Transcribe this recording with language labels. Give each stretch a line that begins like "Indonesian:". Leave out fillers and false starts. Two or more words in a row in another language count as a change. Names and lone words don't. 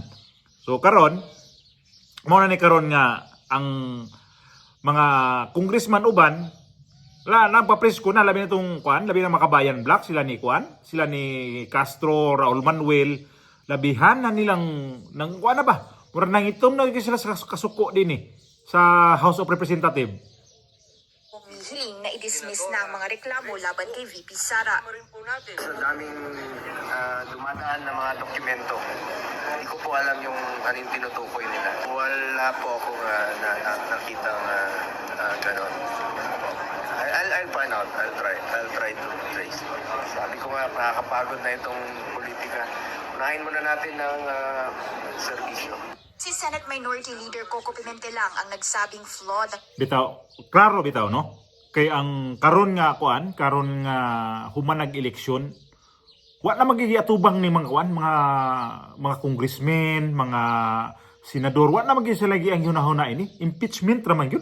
Cebuano: So karon mo na ni karon nga ang mga congressman uban nagpapresko na labi na itong Kuan, labi na Makabayan Black, sila ni Kuan, sila ni Castro, Raul Manuel, labihan na nilang, Kuan na ba? Murag nang itom na sila sa kasuko din sa House of Representatives.
Filipino: Humihiling na i-dismiss na ang mga reklamo laban kay VP Sara. Sa daming dumadaan na mga dokumento, hindi ko po alam yung ano yung tinutukoy nila. Wala po akong nakita gano'n.
English: I'll find out. I'll try to trace.
Filipino: Sabi ko nga, nakakapagod na itong politika. Unahin muna natin ng serbisyo. Si Senate Minority Leader Coco Pimentel lang ang nagsabing flawed
Cebuano: Bitaw, klaro bitaw, no? Kay ang karon nga humanag eleksyon, wa na magigiatubang ni mga mga congressmen, mga senador, wa na magi sila gi ang hunahuna ini, impeachment ra man gyud.